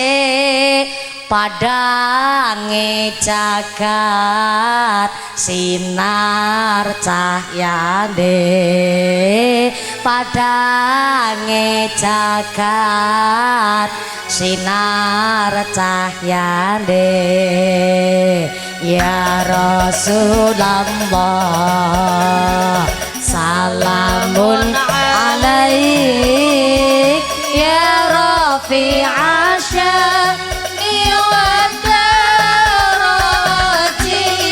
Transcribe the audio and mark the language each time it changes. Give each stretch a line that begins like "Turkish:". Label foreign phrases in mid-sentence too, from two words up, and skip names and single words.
Javanese: padange jagat sinar cahyane padange jagat sinar cahyane
Arabic: يا رسول الله سلام عليك يا رفيع الشأن والدرج